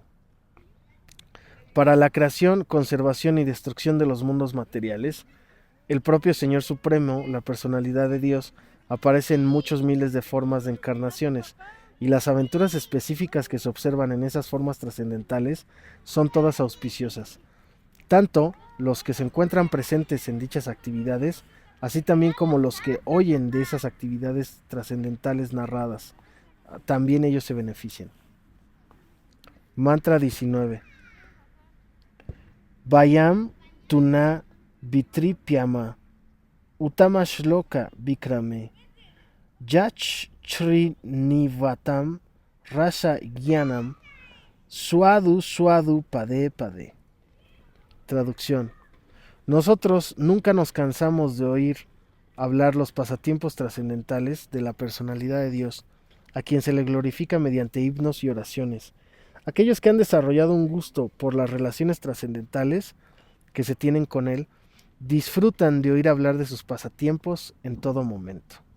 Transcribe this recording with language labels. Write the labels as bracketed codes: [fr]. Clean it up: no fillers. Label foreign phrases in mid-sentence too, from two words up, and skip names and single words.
[es] Para la creación, conservación y destrucción de los mundos materiales, el propio Señor Supremo, la personalidad de Dios, aparece en muchos miles de formas de encarnaciones, y las aventuras específicas que se observan en esas formas trascendentales son todas auspiciosas. Tanto los que se encuentran presentes en dichas actividades, así también como los que oyen de esas actividades trascendentales narradas, también ellos se benefician. Mantra 19. [sa] Vayam tuna vitripyama Uttama shloka vikrame Yach Chri Nivatam Rasa Gyanam Suadu Pade Pade. [es] Traducción. Nosotros nunca nos cansamos de oír hablar los pasatiempos trascendentales de la personalidad de Dios, a quien se le glorifica mediante himnos y oraciones. Aquellos que han desarrollado un gusto por las relaciones trascendentales que se tienen con Él, disfrutan de oír hablar de sus pasatiempos en todo momento.